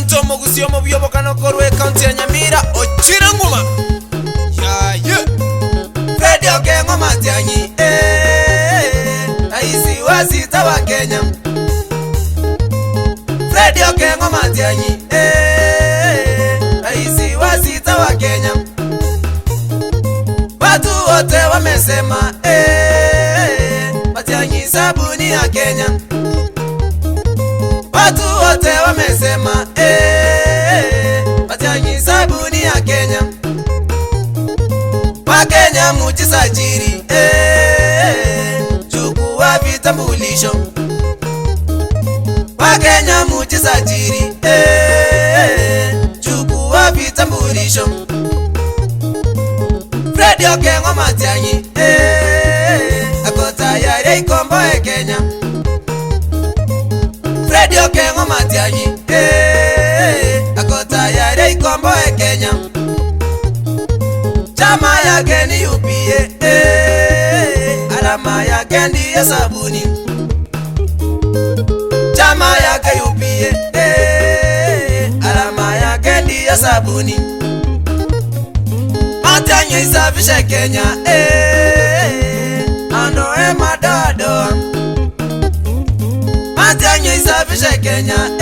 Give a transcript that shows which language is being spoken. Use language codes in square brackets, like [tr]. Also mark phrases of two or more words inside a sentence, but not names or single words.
[guz] Omugusio mu byobokano korwe county ya Nyamira ochira nguma Fred Okengo Matiang'i [sw] Raisi wa sita wa Kenya [guz] Fred Okengo Matiang'i [sw] Raisi wa sita wa Kenya Watu wote wamesema Matiang'i sabuni ya Kenya Watu wote wamesema Matiang'i sabuni ya Kenya Wakenya mujisajili chukua vitambulisho Wakenya mujisajili chukua vitambulisho Fred Okengo Matiang'i ako tayari ikomboe Kenya Fred Okengo Matiang'i ako tayari ikomboe Kenya Chama yake ni UPA alama yake ndiyo sabuni Chama yake UPA alama yake ndiyo sabuni Matiang'i isafishe Kenya andoe madoadoa Matiang'i isafishe Kenya